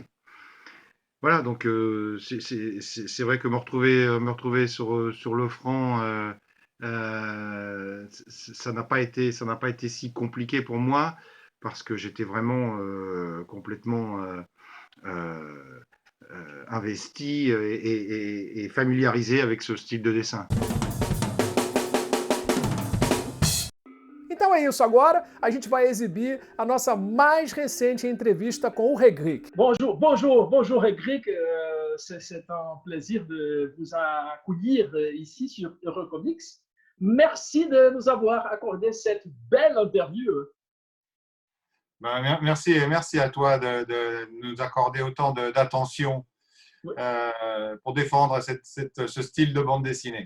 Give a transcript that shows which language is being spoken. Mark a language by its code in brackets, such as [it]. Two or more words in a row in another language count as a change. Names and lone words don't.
[fr] Voilà, donc c'est vrai que me retrouver sur Lefranc, ça n'a pas été si compliqué pour moi, parce que j'étais vraiment complètement investi et familiarisé avec ce style de dessin. [pt] Então é isso, agora a gente vai exibir a nossa mais recente entrevista com o Regric. [fr] Bonjour Regric, c'est un plaisir de vous accueillir ici sur Eurocomics. Merci de nous avoir accordé cette belle interview. Merci à toi de nous accorder autant d'attention pour défendre ce style de bande dessinée.